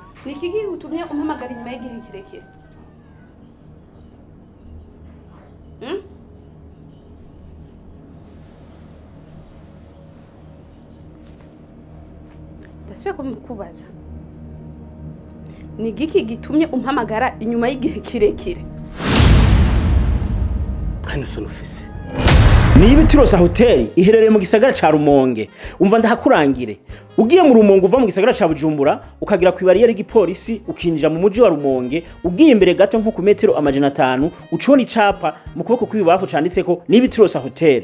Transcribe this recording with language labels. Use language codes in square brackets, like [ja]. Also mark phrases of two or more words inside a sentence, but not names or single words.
[rn] iki gihe utumye umpamagara inyuma y'igihe kirekire ndasubiye kumukubaza ni igiki gitumye umpamagara inyuma y'igihe kirekire kandi usa n'ufise niba Itirosa hoteli iherereye mu gisagara ca Rumonge umva ndahakurangire ugiye mu Rumonge uva mu gisagara ca Bujumbura ukagira ku bariyeri y'igipolisi ukinjira mu muji wa Rumonge ugiye imbere gato nko ku metero 500 ucona icapa mu kuboko kw'ibafu canditseko niba Itirosa hoteli